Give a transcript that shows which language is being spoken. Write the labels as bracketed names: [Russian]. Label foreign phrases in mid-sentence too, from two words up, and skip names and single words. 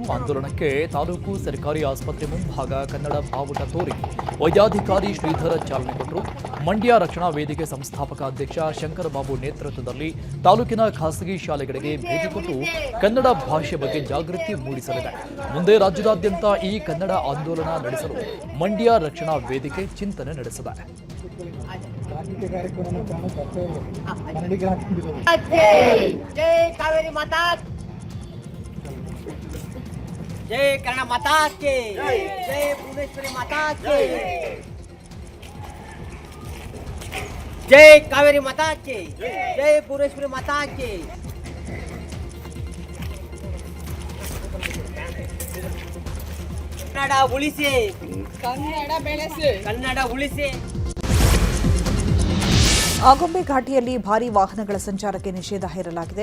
[Kannada] ಆಂದೋಲನಕ್ಕೆ ತಾಲೂಕು ಸರ್ಕಾರಿ ಆಸ್ಪತ್ರೆ ಮುಂಭಾಗ ಕನ್ನಡ ಬಾವುಟ ತೋರಿ ವೈದ್ಯಾಧಿಕಾರಿ ಶ್ರೀಧರ ಚಾಲನೆ ಕೊಟ್ಟರು. ಮಂಡ್ಯ ರಕ್ಷಣಾ ವೇದಿಕೆ ಸಂಸ್ಥಾಪಕ ಅಧ್ಯಕ್ಷ ಶಂಕರ ಬಾಬು ನೇತೃತ್ವದಲ್ಲಿ ತಾಲೂಕಿನ ಖಾಸಗಿ ಶಾಲೆಗಳಿಗೆ ಭೇಟಿ ಕೊಟ್ಟು ಕನ್ನಡ ಭಾಷೆ ಬಗ್ಗೆ ಜಾಗೃತಿ ಮೂಡಿಸಲಿದೆ. ಮುಂದೆ ರಾಜ್ಯದಾದ್ಯಂತ ಈ ಕನ್ನಡ ಆಂದೋಲನ ನಡೆಸಲು ಮಂಡ್ಯ ರಕ್ಷಣಾ ವೇದಿಕೆ ಚಿಂತನೆ ನಡೆಸಿದೆ. [Hindi] जय कावेरी माता, जय कन्नड़ माता के, जय भुवनेश्वरी माता के, जय कावेरी माता के, जय भुवनेश्वरी माता के। [Kannada] ಕನ್ನಡ ಉಳಿಸಿ, ಕನ್ನಡ ಬೆಳೆಸಿ, ಕನ್ನಡ ಉಳಿಸಿ. ಆಗುಂಬೆ ಘಾಟಿಯಲ್ಲಿ ಭಾರೀ ವಾಹನಗಳ ಸಂಚಾರಕ್ಕೆ ನಿಷೇಧ ಹೇರಲಾಗಿದೆ.